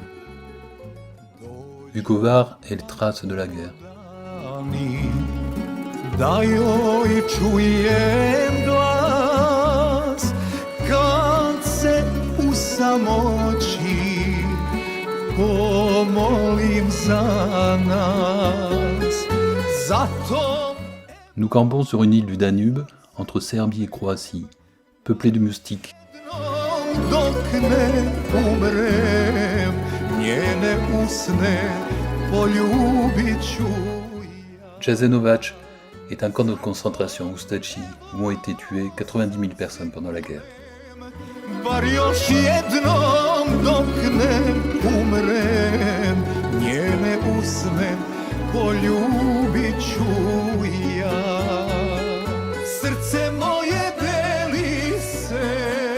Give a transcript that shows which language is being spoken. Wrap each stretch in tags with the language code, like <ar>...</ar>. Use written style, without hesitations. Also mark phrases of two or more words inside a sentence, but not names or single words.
<fr>Vukovar est le trace de la guerre.</fr> <hr>Da joj čujem glas kad se u samoći pomolim za nas. Zato</hr> <fr>Nous campons sur une île du Danube, entre Serbie et Croatie, peuplée de moustiques.</fr> <hr>dok ne umrem, njene usne poljubit ću ja.</hr> <fr>Jasenovac est un camp de concentration Ustači où ont été tuées 90 000 personnes pendant la guerre.</fr> <hr>Bar još jednom dok ne umrem, njene usne poljubit ću ja. Srce moje deli se</hr>